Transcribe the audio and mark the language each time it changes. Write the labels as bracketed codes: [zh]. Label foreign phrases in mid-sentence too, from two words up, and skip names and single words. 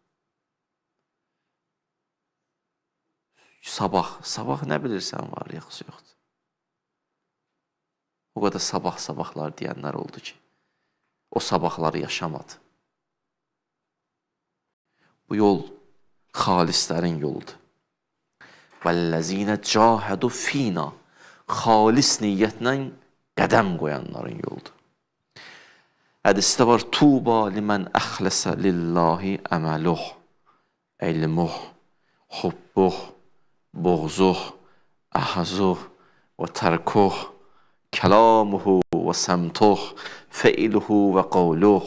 [az] Sabah nə bilirsən var, yoxsa yoxdur. O qədər sabahlar deyənlər oldu ki, o sabahları yaşamadı. Bu yol xalislərin yoludur. [ar] وَالَّذِينَ جَاهَدُوا فِينَا [az] Xalis niyyətlə qədəm qoyanların yoldur. Hədisdə var, [ar] طوبى لمن أخلص لله عمله علمه حبه بغضه أخذه وتركه كلامه وصمته فعله وقوله.